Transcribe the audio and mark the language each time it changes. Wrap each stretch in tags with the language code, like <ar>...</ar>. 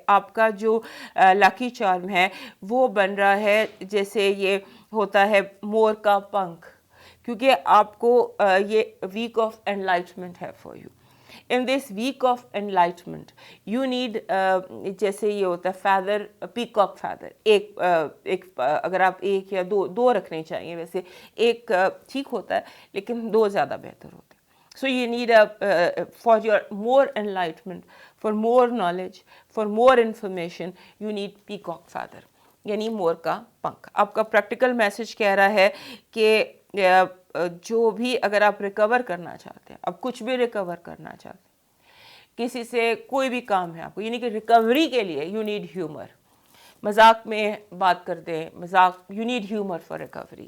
<ur>آپ کا جو لکی چارم ہے وہ بن رہا ہے جیسے یہ ہوتا ہے مور کا پنکھ, کیونکہ آپ کو یہ ویک آف انلائٹمنٹ ہے for you.</ur> <en>in this week of enlightenment you need,</en> <ur>جیسے یہ ہوتا ہے فیدر, پیکاک فیدر, ایک اگر آپ ایک یا دو رکھنے چاہیے, ویسے ایک ٹھیک ہوتا ہے لیکن 2 زیادہ بہتر ہوتے ہیں.</ur> <en>So you need for your more enlightenment, for more knowledge, for more information, you need peacock feather,</en> <ur>یعنی مور کا پنکھ. آپ کا پریکٹیکل میسج کہہ رہا ہے کہ جو بھی اگر آپ ریکور کرنا چاہتے ہیں, اب کچھ بھی ریکور کرنا چاہتے ہیں, کسی سے کوئی بھی کام ہے آپ کو, یعنی کہ ریکوری کے لیے</ur> <en>You need humour.</en> <ur>مذاق میں بات کرتے ہیں, مذاق,</ur> <en>You need humour for recovery.</en>